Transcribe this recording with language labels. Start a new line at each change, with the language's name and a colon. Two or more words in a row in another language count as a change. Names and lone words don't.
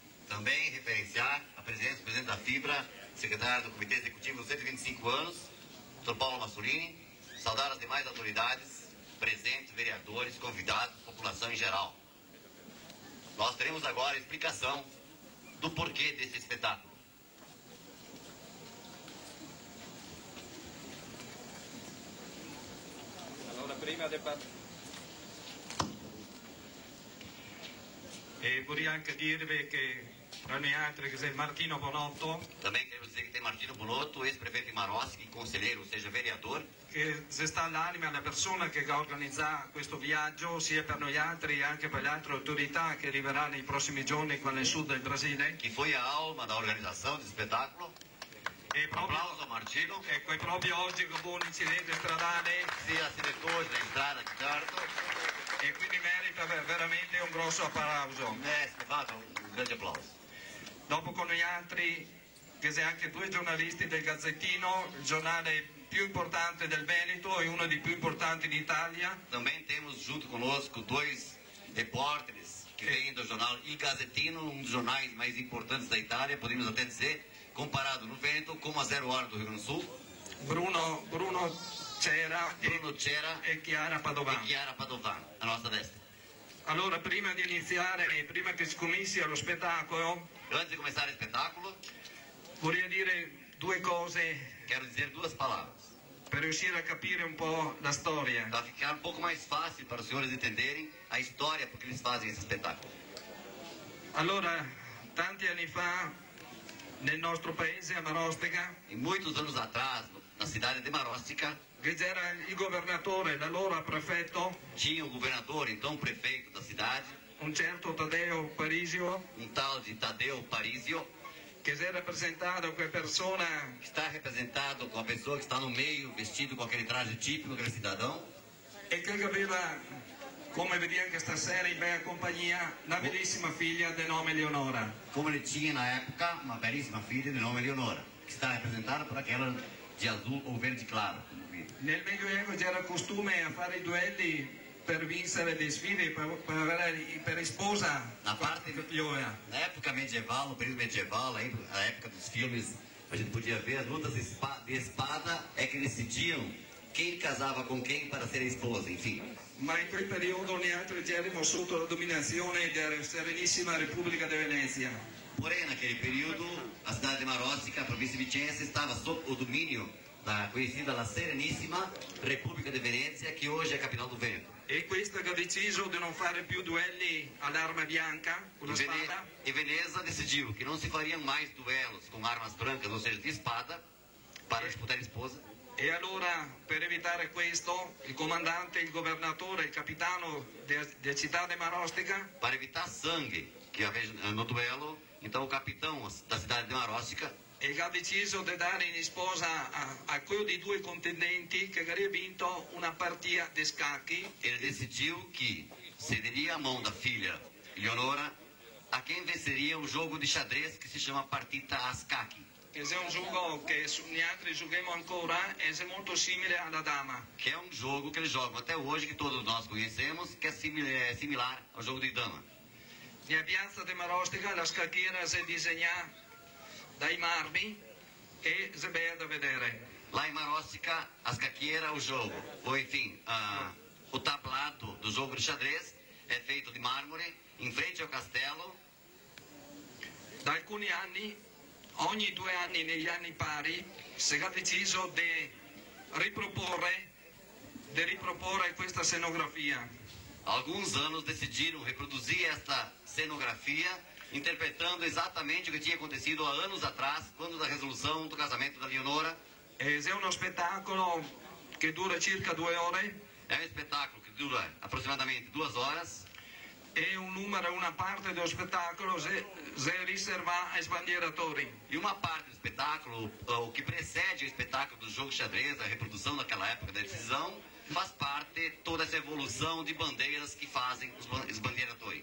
Portuguese: Também referenciar a presidente da FIBRA, secretário do Comitê Executivo dos 125 anos, Dr. Paulo Massolini, saudar as demais autoridades, presentes, vereadores, convidados, população em geral. Nós teremos agora a explicação do porquê desse espetáculo.
Italian: Allora, prima e vorrei anche dirvi che tra noi altri che c'è Martino Bonotto.
Portuguese: Também queremos dizer que tem Martino Bonotto, ex-prefeito de Maroschi, conselheiro, ou seja, vereador.
Italian: Che se sta all'anima la persona che organizza questo viaggio, sia per noi altri e anche per le altre autorità che arriveranno nei prossimi giorni qua nel sud del Brasile.
Portuguese: Que foi a alma da organização do espetáculo.
Italian: Applauso a Martino. Ecco, e proprio oggi dopo un incidente stradale
Portuguese: si acidentou na estrada de Carto.
Italian: E quindi merita veramente un grosso applauso. Un grande applauso. Dopo con noi altri, che sei anche due giornalisti del Gazzettino, il giornale più importante del Veneto e uno dei più importanti d'Italia.
Portuguese: Também temos junto conosco dois repórteres que vêm do jornal Il Gazzettino, um dos jornais mais importantes da Itália, podemos até dizer, comparado no Veneto com a Zero Hora do Rio Grande do Sul. Bruno Cera e Chiara Padovani. A nossa destra.
Italian: Allora, prima di iniziare e prima che si cominci allo spettacolo,
Portuguese: antes di começar o espetáculo,
Italian: vorrei dire due cose.
Portuguese: Quero dizer duas palavras.
Italian: Per riuscire a capire un po' la storia.
Portuguese: Para ficar um pouco mais fácil para os senhores entenderem a história porque eles fazem esse espetáculo.
Italian: Allora, tanti anni fa, nel nostro paese, a Marostica,
Portuguese: e muitos anos atrás, na cidade de Marostica,
Italian: che c'era il governatore, l'allora prefetto,
Portuguese: tinha o governador, então prefeito da cidade,
Italian: un certo Taddeo Parisio,
Portuguese: um tal de Taddeo Parisio,
Italian: che si è rappresentato come persona,
Portuguese: está representado com a pessoa que está no meio, vestido com aquele traje típico daquele cidadão,
Italian: e che aveva, come vedi anche stasera in bella compagnia, una bellissima figlia di nome Leonora.
Portuguese: Como ele tinha na época uma belíssima filha de nome Leonora, que está representada por aquela de azul ou verde claro.
Italian: Nel Medioevo c'era costume a fare i duelli per vincere le sfide, per avere per sposa
Portuguese: na parte
Italian: figliuola.
Portuguese: Na época medieval, no período medieval, aí, na época dos filmes, a gente podia ver as lutas de espada é que decidiam quem casava com quem para ser a esposa, enfim.
Italian: Ma in quel periodo noi altri eravamo sotto la dominazione della Serenissima Repubblica di Venezia.
Portuguese: Porém, naquele período, a cidade de Marostica, a província vicense, estava sob o domínio da conhecida La Serenissima Repubblica di Venezia,
Italian: che oggi è
Portuguese: a capital do Veneto.
Italian: E questa che ha deciso di non fare più duelli all'arma bianca, con la spada.
Portuguese: E Veneza decidiu que não se fariam mais duelos com armas brancas, ou seja, de espada, para disputar esposa.
Italian: E allora, per evitare questo, il comandante, il governatore, il capitano della città di Marostica,
Portuguese: para evitar sangue que havia no duelo, então o capitão da cidade de Marostica,
Italian: e ha deciso di dare in sposa a quello dei due contendenti che avrebbe vinto una partita di scacchi.
Portuguese: Ele decidiu que cederia a mão da filha Leonora a quem venceria o jogo de xadrez que se chama
Italian: partita a scacchi. Che è un gioco che noi altri giochiamo ancora e è molto simile alla dama.
Portuguese: Que é um jogo que eles jogam até hoje, que todos nós conhecemos, que é similar ao jogo de dama.
Italian: Nella piazza di Marostica la scacchiera si disegna dai marmi e si è da vedere.
Portuguese: Lá em Marostica, a scacchiera, o jogo, ou enfim, o tablado do jogo de xadrez é feito de mármore, em frente ao castelo.
Italian: Da alcuni anni, ogni 2 anni negli anni pari, si è deciso di riproporre questa scenografia.
Portuguese: Alguns anos decidiram reproduzir esta cenografia, interpretando exatamente o que tinha acontecido há anos atrás, quando da resolução do casamento da Leonora.
Italian: È uno spettacolo che dura circa 2 ore.
Portuguese: É um espetáculo que dura aproximadamente 2 horas.
Italian: E una parte dello spettacolo si riserva ai sbandieratori.
Portuguese: E uma parte do espetáculo, o que precede o espetáculo do jogo xadrez, a reprodução daquela época da decisão, faz parte toda essa evolução de bandeiras que fazem os sbandieratori.